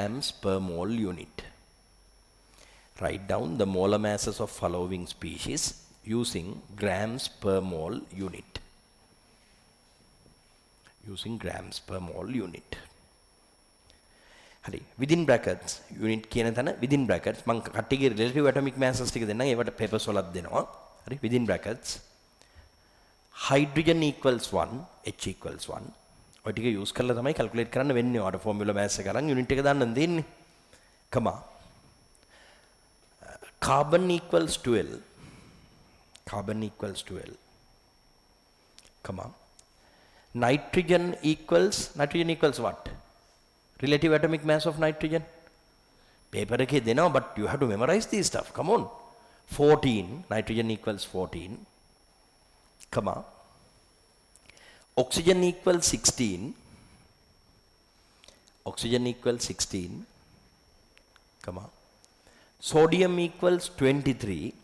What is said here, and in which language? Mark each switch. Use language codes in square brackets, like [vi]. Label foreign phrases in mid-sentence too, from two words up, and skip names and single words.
[en] Write down the molar masses of following species using grams per mole unit. Using grams per mole unit. හරි. Within brackets unit [si] කියන තැන [en] within brackets [si] මම කට්ටියගේ [en] relative atomic masses [si] ටික දෙන්නම්. ඒවට papers වලත් දෙනවා. හරි. [en] Within brackets hydrogen equals 1, H equals 1. [si] ඔය ටික use කරලා තමයි calculate කරන්න වෙන්නේ. ඔයාට [en] formula mass [si] එක අරන් unit එක දාන්න දෙන්නේ. [en] comma carbon equals 12. Carbon equals 12. comma nitrogen equals what? Relative atomic mass of nitrogen. [si] Paper එකේ දෙනවා, [en] but you have to memorize this stuff. Come on. 14. Nitrogen equals 14. comma oxygen equals 16. Oxygen equals 16. comma sodium equals 23.